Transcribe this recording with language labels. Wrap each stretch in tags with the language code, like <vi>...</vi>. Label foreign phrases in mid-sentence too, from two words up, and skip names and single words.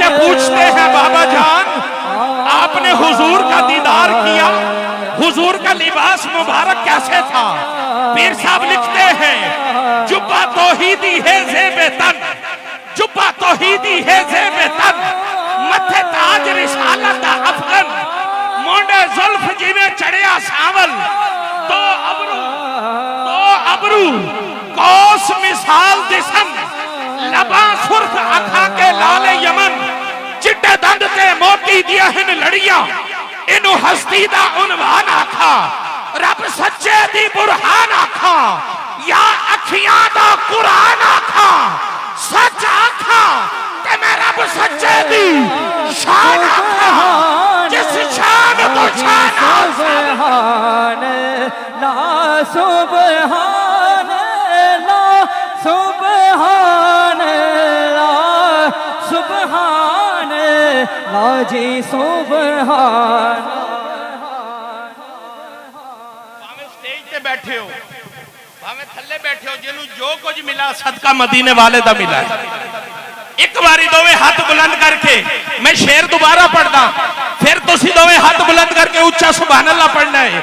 <ur>پوچھتے ہیں بابا جان، آپ نے حضور کا دیدار کیا، حضور کا لباس مبارک کیسے تھا? پیر صاحب لکھتے ہیں,</ur> <pa>جبہ توحیدی ہے زیبِ تن، جبہ توحیدی ہے زیبِ تن، متھے تاج رسالت دا افگن، مونڈھے زلف جویں چڑھیا ساول، تو ابرو قوس مثال دسن، لباں سرخ اکھاں کہ لعلِ یمن، چٹے دند تے موتی دیاں ہن لڑیاں، اینوں ہستی دا عنوان آکھاں، رب سچے دی برہان آکھاں، یا اکھیاں دا قرآن آکھاں، سچ آکھاں تے میں رب سچے دی شان آکھاں، جس شان تو شان</pa> <ar>سبحان الله سبحان الله سبحان الله سبحان الله جي سبحان.</ar> <pa>بھاویں سٹیج تے بیٹھے ہو، بھاویں تھلے بیٹھے ہو، جنہوں جو کچھ ملا صدقہ مدینے والے دا ملا ہے. ایک واری دووے ہاتھ بلند کر کے میں شعر دوبارہ پڑھدا، فیر تسی دووے ہاتھ بلند کر کے اچا</pa> <ar>سبحان الله</ar> <pa>پڑھنا ہے.</pa>